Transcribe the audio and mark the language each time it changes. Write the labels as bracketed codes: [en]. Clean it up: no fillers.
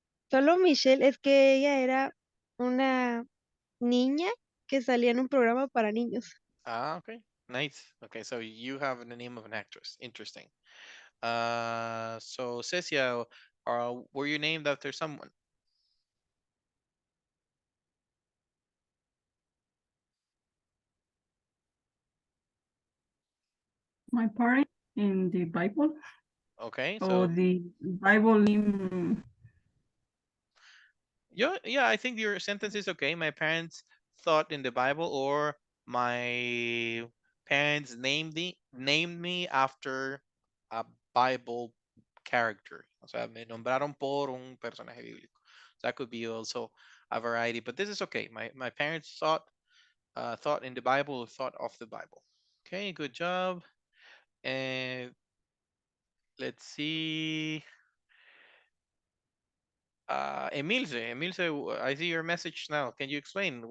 [es] Solo Michelle, es que ella era una niña que salía en un programa para niños. [en] Ah, okay, nice. Okay, so you have the name of an actress. Interesting. So Cecia, were you named after someone? My parents in the Bible Okay, or so the Bible name. yeah, I think your sentence is okay. My parents thought in the Bible, or my parents named me after a Bible character. [es] O sea, me nombraron por un personaje bíblico. [en] That could be also a variety, but this is okay. My parents thought in the Bible, thought of the Bible. Okay, good job. And let's see. Emilce, I see your message now. Can you explain?